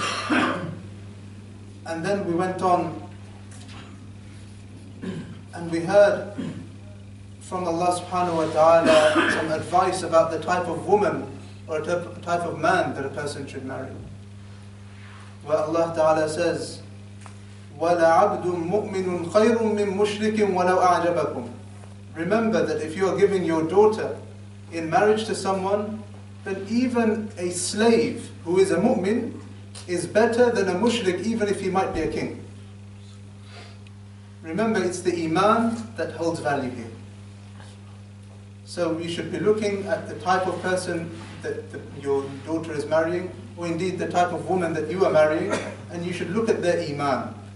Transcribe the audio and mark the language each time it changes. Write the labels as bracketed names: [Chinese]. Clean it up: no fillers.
[English] And then we went on and we heard from Allah subhanahu wa ta'ala some advice about the type of woman or a type of man that a person should marry. Where Allah ta'ala says, [Arabic] وَلَعَبْدٌ مُؤْمِنٌ خَيْرٌ مِّن مُشْرِكٍ وَلَوْ أَعْجَبَكُمْ. [English] Remember that if you are giving your daughter in marriage to someone, then even a slave who is a mu'min is better than a mushrik, even if he might be a king. Remember, it's the iman that holds value here. So you should be looking at the type of person that your daughter is marrying, or indeed the type of woman that you are marrying, and you should look at their iman.